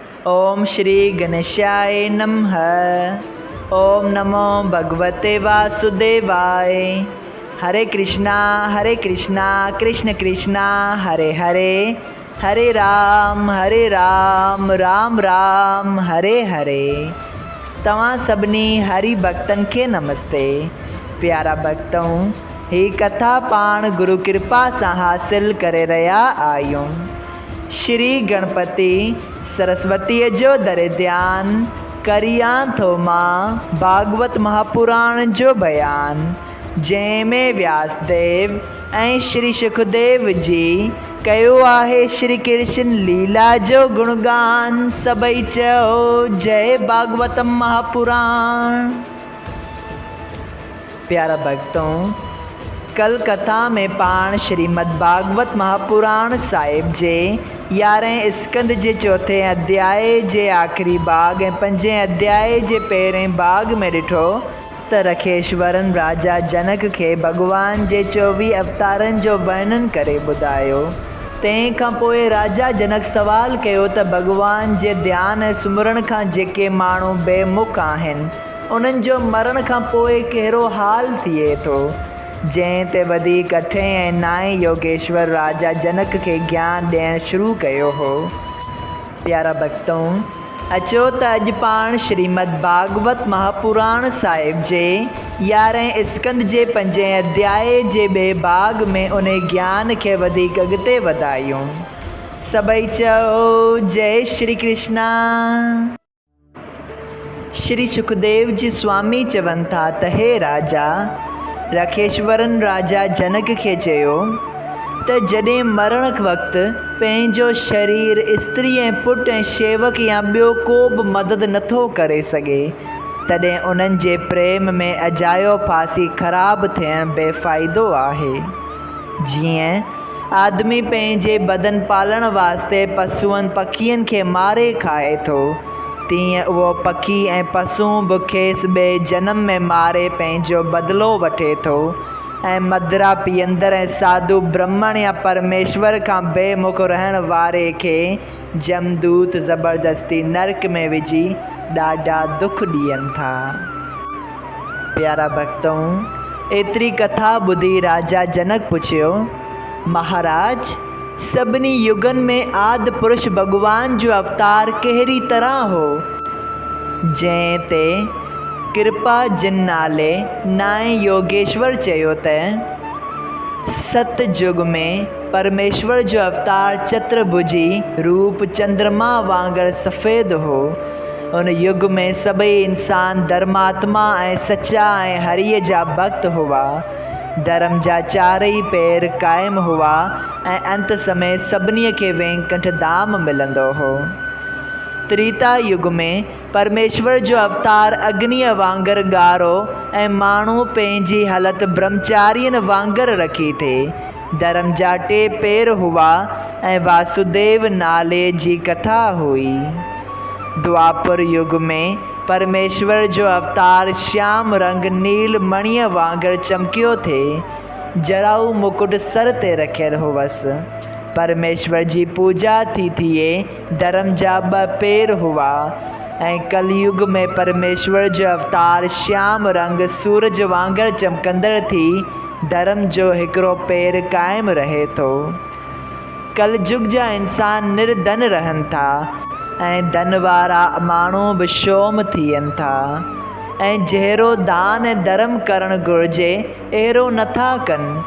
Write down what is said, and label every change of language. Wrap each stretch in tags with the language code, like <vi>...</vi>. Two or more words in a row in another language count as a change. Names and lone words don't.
<sa>ओम श्री गणेशाय नमः। ओम नमो भगवते वासुदेवाय। हरे कृष्णा कृष्ण कृष्णा हरे हरे, हरे राम राम राम हरे हरे।</sa> <sd>तव्हां सभिनी हरि भक्तन के नमस्ते। प्यारा भक्तों, ही कथा पाण गुरु कृपा से हासिल करे रहा आयूं। श्री गणपति सरस्वती जो दर ध्यान करिया थो मां भागवत महापुराण जो बयान, जंहिंमें व्यासदेव ऐं श्री सुखदेव जी कयो आहे श्री कृष्ण लीला जो गुणगान। सभई चयो जय भागवतम महापुराण। प्यारा भक्तों, कल कथा में पाण श्रीमद् भागवत महापुराण साहिब जे 11 स्कंद जे चौथे अध्याय जे आखिरी भाग ऐं 5 अध्याय जे पहिरें भाग में ॾिठो त रखेश्वरन राजा जनक के भगवान जे 24 अवतारन जो वर्णन करे ॿुधायो। तंहिं खां पोइ राजा जनक सवाल कयो त भगवान जे ध्यान ऐं सुमरण खां जेके माण्हू बेमुख आहिनि, उन्हनि जो मरण खां पोइ कहिड़ो हाल थिए थो। जंहिं ते वधीक अठें ऐं नाएं योगेश्वर राजा जनक के ज्ञान ॾियणु शुरू कयो हो। प्यारा भक्तों, अचो त अॼु पाण श्रीमद् भागवत महापुराण साहिब जे 11 स्कंद जे 5 अध्याय जे ॿिए भाग में उन ज्ञान खे वधीक अॻिते वधायूं। सभई चयो जय श्री कृष्णा। श्री सुखदेव जी स्वामी चवनि था त हे राजा, रखेश्वरन राजा जनक के चयो त जॾहिं मरण वक़्तु पंहिंजो शरीर स्त्री ऐं पुटु ऐं शेवक या ॿियो को बि मदद नथो करे सघे, तॾहिं उन्हनि जे प्रेम में अजायो फांसी ख़राबु थियणु बेफ़ाइदो आहे। जीअं आदमी पंहिंजे बदन पालण वास्ते पशुअनि पखियुनि खे मारे खाए थो, तीअं उहो पखी ऐं पशु बि खेसि ॿिए जनम में मारे पंहिंजो बदिलो वठे थो। ऐं मदिरा पीअंदड़ ऐं साधु ब्रह्मण या परमेश्वर खां बेमुख रहण वारे खे जमदूत ज़बरदस्ती नरक में विझी ॾाढा दुख ॾियनि था। प्यारा भक्तों, एतिरी कथा ॿुधी राजा जनक पुछियो, महाराज, सभिनी युगनि में आदि पुरुष भगवान जो अवतार कहिड़ी तरह हो? जंहिं ते कृपा जिन नाले नाएं योगेश्वर चयो त सतयुग में परमेश्वर जो अवतार चतुर्भुजी रूप चंद्रमा वांगुरु सफ़ेद हो। उन युग में सभई इंसान धर्मात्मा ऐं सच्चा ऐं हरीअ जा भक्त हुआ। धर्म जा चारई पैर क़ाइम हुआ ऐं अंत समय सभिनी खे वेंकट धाम मिलंदो हो। त्रेता युग में परमेश्वर जो अवतार अग्निअ वांगुरु ॻाढ़ो ऐं माण्हू पंहिंजी हालत ब्रह्मचारियनि वांगुरु रखी थे। धर्म जा 2 पैर हुआ ऐं वासुदेव नाले जी कथा हुई। द्वापर युग में परमेश्वर जो अवतार श्याम रंग नील मणीअ वांगुरु चमकियो थे। जराऊ मुकुट सर ते रखियल हुअसि। परमेश्वर जी पूजा थी थिए। धर्म जा 2 पैर हुआ ऐं कलयुग में परमेश्वर जो अवतार श्याम रंग सूरज वांगुरु चमकंदड़ थी धर्म जो हिकिड़ो पैर क़ाइम रहे थो। कलयुग जा इंसान निर्धन रहनि था ऐं धन वारा माण्हू बि शोम थियनि था ऐं जहिड़ो दान ऐं धर्म करणु घुरिजे अहिड़ो नथा कनि।</sd>